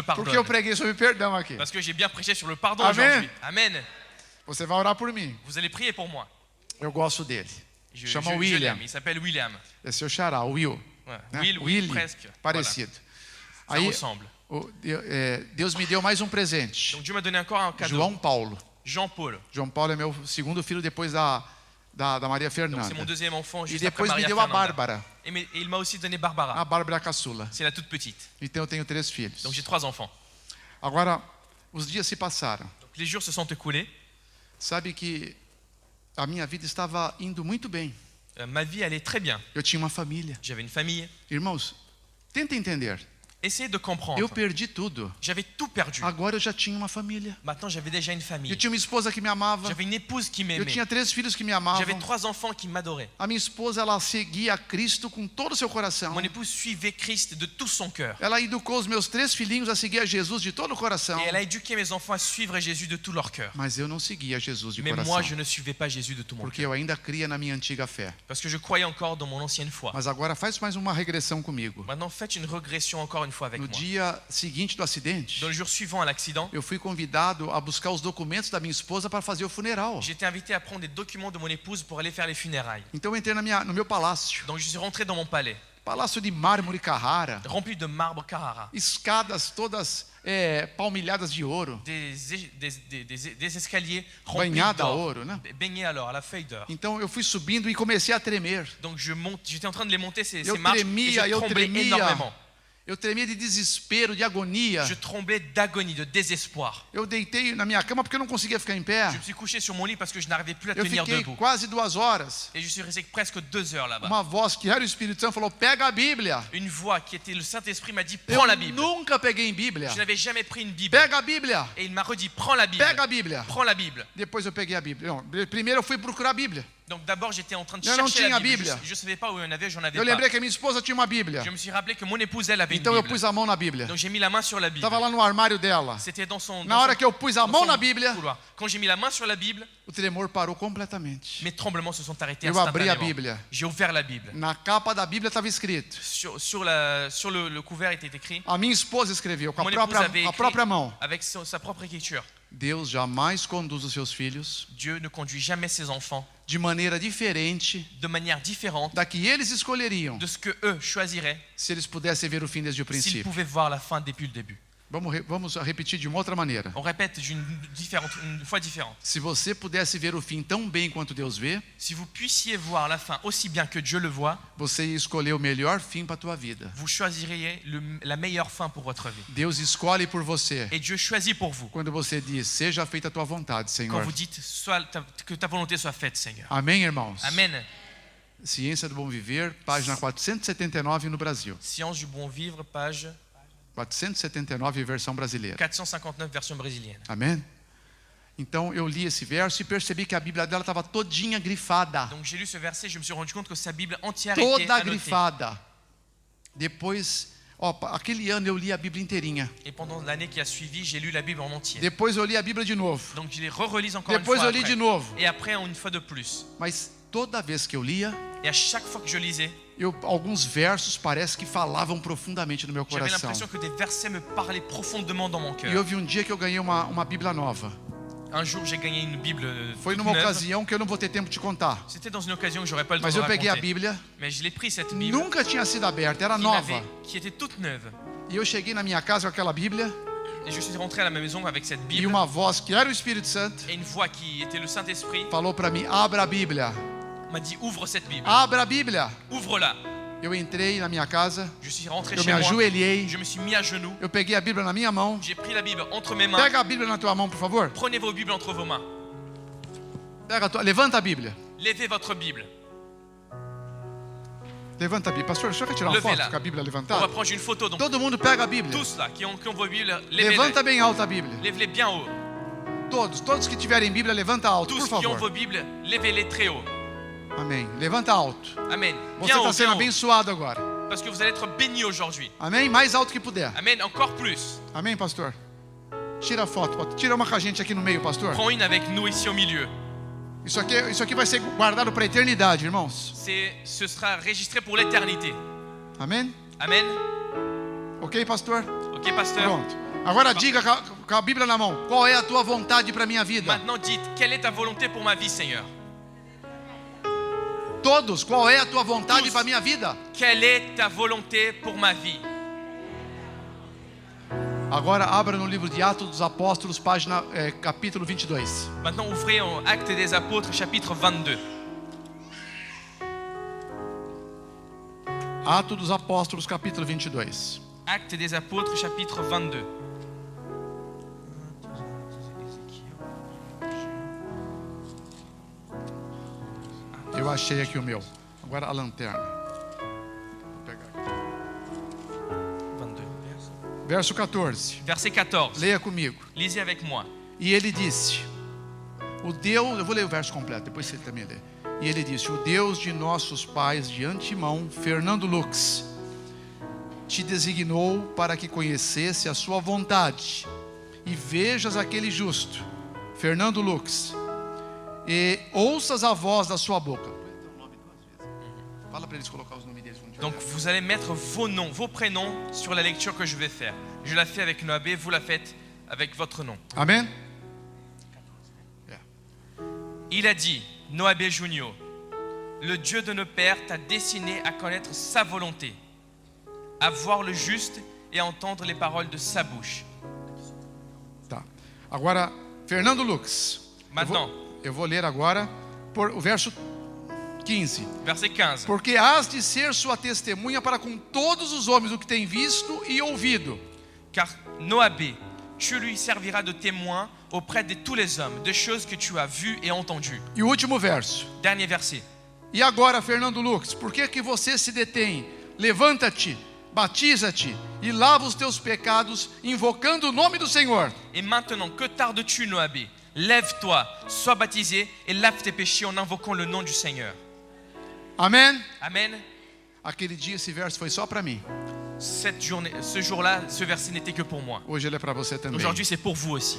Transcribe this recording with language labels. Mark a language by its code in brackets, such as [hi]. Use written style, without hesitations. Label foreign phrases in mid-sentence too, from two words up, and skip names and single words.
[pt] Porque eu [fr] pardonne. [pt] preguei sobre perdão aqui. [fr] Parce que j'ai bien prêché sur le pardon Amen. aujourd'hui. Amen. [pt] Você vai orar por mim. [fr] Vous allez prier pour moi. [pt] Eu gosto dele. Chama [fr] Je William. l'aime. Il s'appelle William. [pt] É seu xará, o Will. [fr] Ouais. [pt] né? Will, Willy, [fr] presque. [pt] parecido. [fr] Ça [pt] Aí, [fr] ressemble. [pt] Deus me deu mais um presente. [fr] Donc Dieu m'a donné encore un cadeau. [pt] João Paulo. [fr] Jean-Paul. [pt] João Paulo é meu segundo filho depois da Maria [fr] Donc c'est mon [pt] Fernanda. [fr] deuxième enfant [pt] E [fr] juste après [pt] depois me [fr] Maria [pt] deu a Fernanda. Bárbara. [fr] Et il m'a aussi donné [pt] A Barbara. Bárbara caçula. [fr] C'est la toute petite. [pt] Então eu tenho 3 filhos. [fr] Donc j'ai 3 enfants. [pt] Agora, os dias se passaram. [fr] Donc les jours se sont écoulés. [pt] Sabe que a minha vida estava indo muito bem. [fr] Ma vie allait très bien. [pt] Eu tinha uma família. [fr] J'avais une famille. [pt] Irmãos, tenta entender. [fr] Essayez de comprendre. [pt] Eu perdi tudo. [fr] J'avais tout perdu. [pt] Agora eu já tinha uma família. [fr] Maintenant j'avais déjà une [pt] Eu [fr] famille. [pt] tinha uma esposa que me amava. [fr] J'avais une épouse qui [pt] Eu [fr] m'aimait. [pt] tinha 3 filhos que me [fr] J'avais [pt] amavam. [fr] 3 enfants qui m'adoraient. [pt] A minha esposa, ela seguia a Cristo com todo o seu coração. [fr] Mon épouse suivait Christ de tout son cœur. [pt] Ela educou os meus 3 filhinhos a seguir a Jesus de todo o coração. [fr] Et elle a éduqué mes enfants à suivre Jésus de tout leur cœur. [pt] Mas eu não seguia Jesus de [fr] Mais [pt] coração. [fr] moi, je ne suivais pas Jésus de tout mon [pt] Porque [fr] cœur. [pt] eu ainda cria na minha antiga fé. [fr] Parce que je croyais encore dans mon ancienne foi. [pt] Mas agora faz mais uma regressão comigo. [fr] Maintenant, faites une régression encore une fois avec [pt] No [fr] moi. [pt] dia seguinte do acidente, [fr] Dans le jour suivant à l'accident, [pt] eu fui convidado a buscar os documentos da minha esposa para fazer o funeral. [fr] j'ai été invité à prendre des documents de mon épouse pour aller faire les funérailles. [pt] Então eu entrei no meu palácio. [fr] Donc je suis rentré dans mon palais, [pt] Palácio de mármore Carrara. [fr] rempli de marbre Carrara, [pt] Escadas todas palmilhadas de ouro. [fr] des escaliers remplis [pt] Banhada a [fr] d'or, [pt] ouro, né? [fr] baignés alors à la feuille d'or. [pt] Então eu fui subindo e comecei a tremer. [fr] Donc j'étais en train de les monter ces [pt] Eu [fr] marches et [pt] tremia, [fr] je [pt] eu [fr] tremblais [pt] tremia. [fr] énormément. [pt] Eu tremia de desespero, de agonia. [fr] Je tremblais d'agonie, de désespoir. [pt] Eu deitei na minha cama porque eu não conseguia ficar em pé. [fr] Je me suis couché sur mon lit parce que je n'arrivais plus à [pt] Eu [fr] tenir [pt] fiquei [fr] debout. [pt] quase 2 horas. [fr] Et je suis resté presque 2 heures là-bas. [pt] Uma voz que era o Espírito Santo falou: pega a Bíblia. [fr] Une voix qui était le Saint-Esprit m'a dit [pt] Eu [fr] prends la Bible. [pt] nunca peguei em Bíblia. [fr] Je n'avais jamais pris une Bible. [pt] Pega a Bíblia. [fr] Et il m'a redit prends la Bible. [pt] Pega a Bíblia. [fr] Prends la Bible. [pt] Depois eu peguei a Bíblia. Não, primeiro eu fui procurar a Bíblia. [fr] Donc d'abord j'étais en train de [pt] Eu não [fr] chercher [pt] tinha [fr] la Bible. [pt] Bíblia. [fr] Je ne savais pas où il y en avait, j'en avais [pt] Eu [fr] pas. [pt] lembrei que a minha esposa tinha uma Bíblia. [fr] Je me suis rappelé que mon épouse elle avait une [pt] Então eu [fr] Bible. [pt] pus a mão na Bíblia. [fr] Donc j'ai mis la main sur la Bible. [pt] Estava lá no armário dela. [fr] C'était dans son [pt] Na hora que eu pus a mão na Bíblia, [fr] couloir. Quand j'ai mis la main sur la Bible, [pt] o tremor parou completamente. [fr] mes tremblements se sont arrêtés [pt] Eu abri a [fr] instantanément. [pt] Bíblia. [fr] J'ai ouvert la Bible. [pt] Na capa da Bíblia estava escrito. [fr] Sur le couvert était écrit. [pt] A minha esposa escreveu com [fr] Mon épouse avait [pt] a [fr] écrit [pt] própria mão. [fr] avec sa propre écriture. [pt] Deus jamais conduz os seus filhos [fr] Dieu ne conduit jamais ses enfants [pt] de maneira diferente [fr] de manière différente [pt] da que eles escolheriam [fr] de ce que eux choisiraient [pt] se eles pudessem ver o fim desde o [fr] s'ils [pt] princípio. [fr] pouvaient voir la fin depuis le début. [pt] Vamos repetir de uma outra maneira. [fr] On répète une fois différente. [pt] Se você pudesse ver o fim tão bem quanto Deus vê, [fr] Si vous puissiez voir la fin aussi bien que Dieu le voit, [pt] você ia escolher o melhor fim para a tua vida. [fr] vous choisiriez la meilleure fin pour votre vie. [pt] Deus escolhe por você [fr] Et Dieu choisit pour vous [pt] quando você diz: seja feita a tua vontade, [fr] quand [pt] Senhor. [fr] vous dites que ta volonté soit faite, Seigneur. [pt] Amém, irmãos? [fr] Amen. [pt] Ciência do Bom Viver, página 479 no Brasil. [fr] Science du bon vivre, page 479, [pt] versão brasileira. [fr] 459, version brésilienne. [pt] Amém? Então eu li esse verso e percebi que a Bíblia dela estava todinha grifada. [fr] Donc j'ai lu ce verset, je me suis rendu compte que sa Bible entière était [pt] Toda [fr] annotée. [pt] grifada. Depois, aquele ano eu li a Bíblia inteirinha. [fr] Et pendant l'année qui a suivi, j'ai lu la Bible en entier. [pt] Depois eu li a Bíblia de novo. [fr] Donc je les relise encore une [pt] Depois [fr] fois [pt] eu li [fr] après. [pt] de novo. [fr] Et après une fois de plus. [pt] Mas toda vez que eu lia, [fr] Et à chaque fois que je lisais, [pt] alguns versos parece que falavam profundamente no meu [fr] j'avais [pt] coração. [fr] l'impression que des versets me parlaient profondément dans mon [pt] E [fr] cœur. [pt] houve um dia que eu ganhei uma Bíblia nova. [fr] Un jour, j'ai gagné une Bible [pt] Foi [fr] toute [pt] numa [fr] neuve. [pt] ocasião que eu não vou ter tempo de contar. [fr] C'était dans une occasion que j'aurais pas le temps [pt] Mas [fr] de [pt] eu peguei a [fr] raconter. [pt] Bíblia, [fr] Mais je l'ai pris cette Bible [pt] nunca tinha sido aberta, era nova. [fr] qui était toute neuve. [pt] E eu cheguei na minha casa com aquela Bíblia [fr] Et je suis rentré à la maison avec cette [pt] e [fr] Bible. [pt] uma voz que era o Espírito Santo [fr] Et une voix qui était le Saint-Esprit [pt] falou para mim: abra a Bíblia, [fr] m'a dit ouvre cette Bible. [pt] abra a Bíblia. [fr] Ouvre-la. [pt] Eu entrei na minha casa, [fr] Je suis rentré [pt] eu [fr] chez [pt] me [fr] moi. [pt] ajoelhei, [fr] Je me suis mis à genoux. [pt] eu peguei a Bíblia na minha mão. [fr] J'ai pris la Bible entre mes mains. [pt] Pega a Bíblia na tua mão, por favor. [fr] Prenez vos Bibles entre vos mains. [pt] Levanta a Bíblia. [fr] Levez votre Bible. [pt] Levanta a Bíblia. Pastor, o senhor quer tirar uma [fr] Levez-la. [pt] foto com a Bíblia [fr] On va [pt] levantada? [fr] prendre une photo. Donc, [pt] Todo mundo pega a Bíblia. [fr] tous là qui ont vos Bibles, [pt] Levanta [fr] levez-les. [pt] bem alta a Bíblia. [fr] Levez-les bien haut. [pt] Todos que tiverem Bíblia, levanta alto, [fr] Tous [pt] por [fr] qui ont [pt] favor. [fr] vos Bibles, levez-les très haut. [pt] Amém. Levanta alto. [fr] Amen. [pt] Você [fr] Bien [pt] está [fr] haut, [pt] sendo [fr] bien haut. [pt] abençoado agora. [fr] Parce que vous allez être bénis aujourd'hui. [pt] Amém? Mais alto que puder. [fr] Amen. Encore plus. [pt] Amém, pastor? Tira a foto. Tira uma com a gente aqui no meio, pastor. [fr] Prends une avec nous ici au milieu. [pt] Isso aqui vai ser guardado para a eternidade, irmãos. [fr] Ce sera enregistré pour l'éternité. [pt] Amém? [fr] Amen. [pt] Ok, pastor? [fr] Ok, pasteur. [pt] Pronto. Agora diga com a Bíblia na mão. Qual é a tua vontade para a minha vida? [fr] Maintenant dites, quelle est ta volonté pour ma vie, Seigneur? [pt] Todos, qual é a tua vontade [fr] Tous. [pt] para a minha vida? [fr] Quelle est ta volonté pour ma vie? [pt] Agora abra no livro de Atos dos Apóstolos, capítulo 22. [fr] Maintenant ouvrez en Actes des Apôtres, chapitre 22. [pt] Atos dos Apóstolos, capítulo 22. [fr] Actes des Apôtres, chapitre 22. [pt] Eu achei aqui o meu. Agora a lanterna. Vou pegar aqui. 22. Verso 14. [fr] Verset 14. [pt] Leia comigo. [fr] Lisez avec moi. [pt] E ele disse: o Deus, eu vou ler o verso completo, depois você também lê. E ele disse: o Deus de nossos pais de antemão, Fernando Lux, te designou para que conhecesse a sua vontade e vejas aquele justo, Fernando Lux, e ouças a voz da sua boca. Fala para eles colocar os nomes deles. [fr] Donc vous allez mettre vos noms, vos prénoms sur la lecture que je vais faire. Je la fais avec Noabé, vous la faites avec votre nom. [pt] Amém? [fr] Il a dit, Noabé Junior, le Dieu de nos pères t'a destiné à connaître sa volonté, à voir le juste et à entendre les paroles de sa bouche. [pt] Tá. Agora, Fernando Lux. [fr] Maintenant, [pt] Eu vou ler agora por o verso 15. [fr] verset 15. [pt] Porque has de ser sua testemunha para com todos os homens o que tem visto e ouvido. [fr] Car Noabé, tu lui serviras de témoin auprès de tous les hommes, de choses que tu as vues et entendues. [pt] E o último verso. [fr] Dernier verset. [pt] E agora, Fernando Lux, por que que você se detém? Levanta-te, batiza-te e lava os teus pecados, invocando o nome do Senhor. [fr] Et maintenant, que tardes-tu, Noabé? Lève-toi, sois baptisé et lave tes péchés en invoquant le nom du Seigneur. [pt] Amém? [fr] Amen. [pt] Aquele dia esse verso foi só para mim. [fr] Ce jour-là, ce verset n'était que pour moi. [pt] Hoje ele é para você também. [fr] Aujourd'hui, c'est pour vous aussi.